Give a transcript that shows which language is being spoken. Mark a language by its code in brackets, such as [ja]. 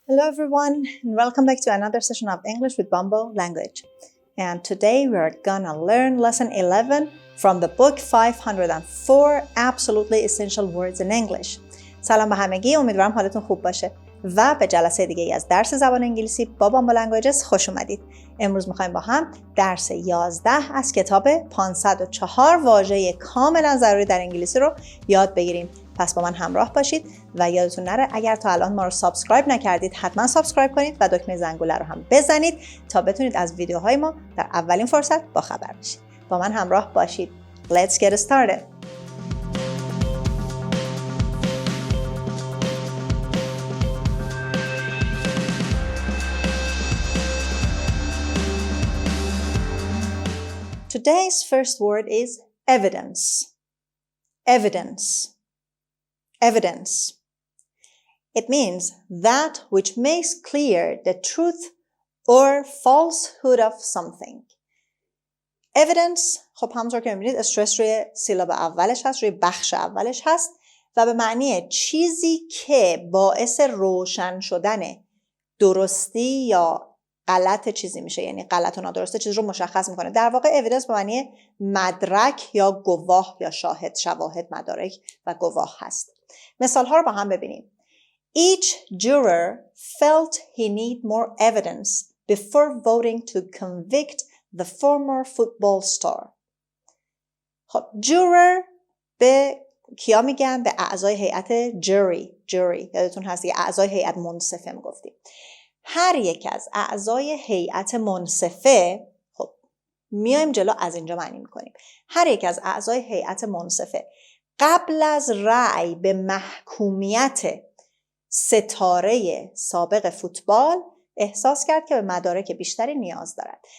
[en] Hello everyone, and welcome back to another session of English with Bumble Language. And today we are gonna learn lesson 11 from the book 504 Absolutely Essential Words in English. [fa] سلام به همگی، امیدوارم حالتون خوب باشه و به جلسه دیگه ای از درس زبان انگلیسی با Bumble Languages خوش اومدید. امروز میخوایم با هم درس 11 از کتاب 504 واژه کاملا ضروری در انگلیسی رو یاد بگیریم. پس با من همراه باشید و یادتون نره اگر تا الان ما رو سابسکرایب نکردید حتما سابسکرایب کنید و دکمه زنگوله رو هم بزنید تا بتونید از ویدیوهای ما در اولین فرصت با خبر بشید. با من همراه باشید. [en] Let's get started. Today's first word is evidence. Evidence. Evidence. It means that which makes clear the truth or falsehood of something. [fa] Evidence خب همونطور که می‌بینید استرس روی سیلاب اولش هست، روی بخش اولش هست و به معنی چیزی که باعث روشن شدن درستی یا غلط چیزی میشه، یعنی غلط و نادرست چیز رو مشخص میکنه. در واقع evidence به معنی مدرک یا گواه یا شاهد، شواهد، مدارک و گواه هست. مثال ها رو با هم ببینیم. [en] Each juror felt he need more evidence before voting to convict the former football star. [fa] خب juror به کیا میگن؟ به اعضای هیئت jury. یادتون هست یه اعضای هیئت منصفه میگفتیم. هر یک از اعضای هیئت منصفه، خب میایم جلو از اینجا معنی میکنیم. هر یک از اعضای هیئت منصفه قبل از رأی به محکومیت ستاره سابق فوتبال احساس کرد که به مدارک بیشتری نیاز دارد.